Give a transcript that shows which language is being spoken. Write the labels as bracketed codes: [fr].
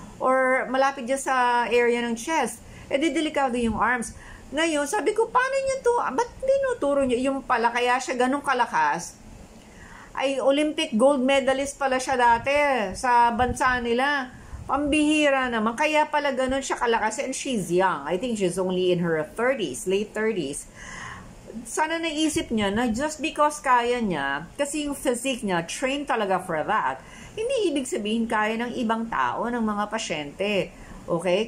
[tl] Or malapit dyan sa area ng chest? Di delikado yung arms. Ngayon, sabi ko, paano niyo to? Ba't tinuturo niyo? Yung pala, kaya siya ganun kalakas, ay Olympic gold medalist pala siya dati sa bansa nila. Pambihira naman. Kaya pala ganun siya kalakas. [en] And she's young. I think she's only in her 30s, late 30s. [tl] Sana naisip niya na just because kaya niya, kasi yung physique niya, trained talaga for that, hindi ibig sabihin kaya ng ibang tao, ng mga pasyente. Okay?